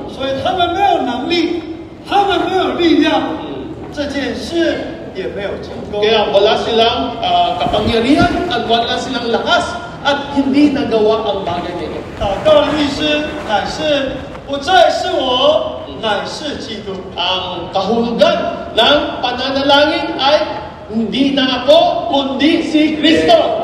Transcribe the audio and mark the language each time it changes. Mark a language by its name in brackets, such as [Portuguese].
[Chinese] 所以他们没有能力，他们没有力量，这件事也没有成功。 [Filipino] Kaya wala silang kapangyarihan at wala silang lakas at hindi nagawa ang bagay na ito. [Chinese] 祷告的意思乃是不再是我，乃是基督。 [Filipino] Ang kahulugan ng pananalangin ay hindi na ako, kundi si Kristo.